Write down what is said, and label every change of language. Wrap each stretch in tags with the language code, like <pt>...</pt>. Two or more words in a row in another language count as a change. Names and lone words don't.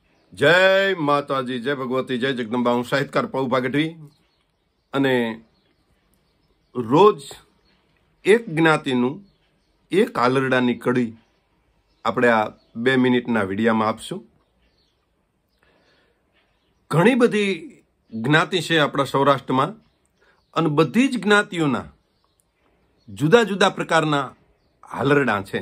<hi>जय माताजी, जय भगवती, जय जगदंबा।</hi> <gu>હું સાહિત્યકાર પૌભા ગઢવી અને રોજ એક જ્ઞાતિનું એક આલરડાની કડી આપણે આ 2 મિનિટના વિડીયામાં આપશું। ઘણી બધી જ્ઞાતિ છે આપણા સૌરાષ્ટ્રમાં અને બધી જ જ્ઞાતિઓના જુદા જુદા પ્રકારના આલરડા છે।</gu>